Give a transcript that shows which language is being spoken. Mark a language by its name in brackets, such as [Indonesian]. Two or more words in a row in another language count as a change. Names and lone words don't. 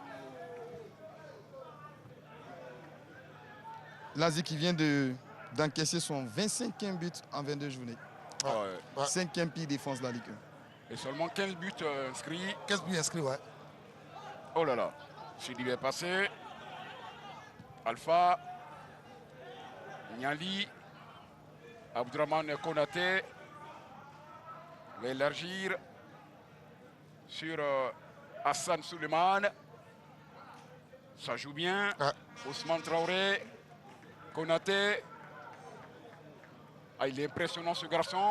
[French] L'Asie qui vient d'encaisser son 25e but en 22 journées. 5e pire défense de la Ligue 1. Et seulement 15 buts inscrits. 15 buts inscrits, ouais. Oh là là. Sidi est passé. Alpha. Niali. Abdraman Konaté. Va élargir sur Hassan Suleiman. Ça joue bien. Ousmane Traoré. Konaté. Ah, il est impressionnant ce garçon.